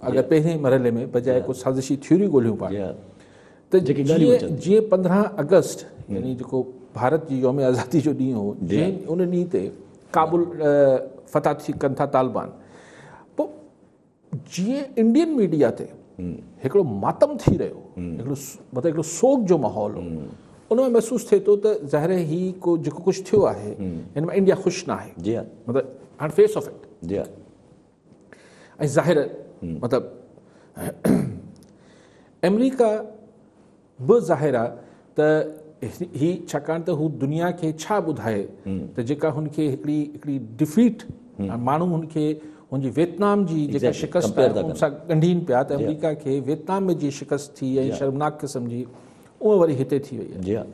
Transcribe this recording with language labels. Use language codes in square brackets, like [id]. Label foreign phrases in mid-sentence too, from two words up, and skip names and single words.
[sd] अगरि पहिरें मरहले में बजाए को साज़िशी थ्योरी ॻोल्हियूं पाण त जीअं 15 अगस्त यानी जेको भारत जी यौम आज़ादी जो ॾींहुं हो, जंहिं उन ॾींहं ते काबुल फतह थी कनि था तालिबान, पोइ जीअं [en] Indian media [sd] ते हिकिड़ो मातम थी रहियो, हिकिड़ो मतिलबु हिकिड़ो सोग जो माहौल हो, उन में महसूसु थिए थो त ज़ाहिर ही को जेको कुझु थियो आहे हिन में इंडिया ख़ुशि न आहे। मतिलबु हाणे [en] face of it [sd] ऐं ज़ाहिर मतिलबु अमेरिका बि ज़ाहिर आहे त ही छाकाणि त हू दुनिया खे छा ॿुधाए त जेका हुनखे हिकिड़ी डिफीट माण्हू हुनखे हुनजी वियतनाम जी जेका शिकस्त हुन सां ॻंढीनि पिया त अमेरिका खे वियतनाम में जी शिकस्त थी ऐं शर्मनाक क़िस्म जी उहा वरी हिते थी वई आहे।